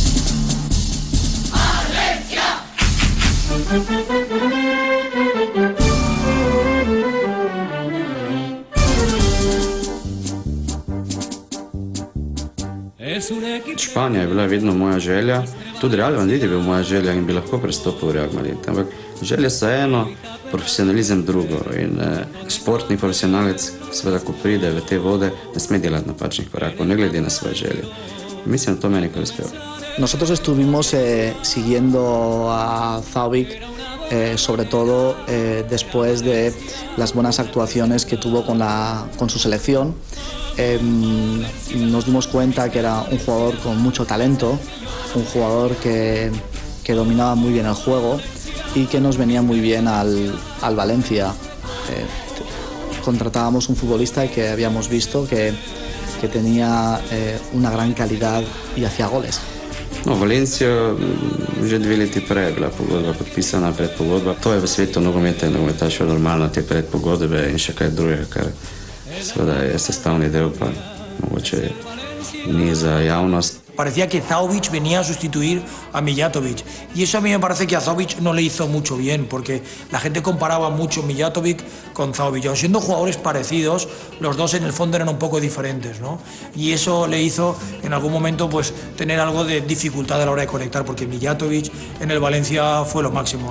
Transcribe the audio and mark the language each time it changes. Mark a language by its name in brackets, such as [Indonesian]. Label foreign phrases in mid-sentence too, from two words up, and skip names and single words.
[Slovenian] Španija je bila vedno moja želja, tudi Real Madrid je bil moja želja in bi lahko prestopil v Real Madrid, ampak želje so eno, profesionalizem drugo in športni profesionalec, seveda, ko pride v te vode, ne sme delati napačnih korakov, ne glede na svoje želje. Mislim, da to meni kar uspelo. [Spanish] Nosotros estuvimos siguiendo a Zahović, sobre todo después de las buenas actuaciones que tuvo con su selección. Nos dimos cuenta que era un jugador con mucho talento, un jugador que dominaba muy bien el juego y que nos venía muy bien al Valencia. Contratábamos un futbolista que habíamos visto que tenía una gran calidad y hacía goles. [Slovenian] No, Valencijo že 2 leti prej je bila pogodba podpisana, predpogodba. To je v svetu nogometa in nogometašev normalno, te predpogodbe in še kaj drugega, kar seveda je sestavni del, pa mogoče ni za javnost. [Spanish] Parecía que Zahović venía a sustituir a Mijatović y eso a mí me parece que a Zahović no le hizo mucho bien porque la gente comparaba mucho Mijatović con Zahović. Aun siendo jugadores parecidos, los dos en el fondo eran un poco diferentes, ¿no? Y eso le hizo en algún momento pues tener algo de dificultad a la hora de conectar porque Mijatović en el Valencia fue lo máximo.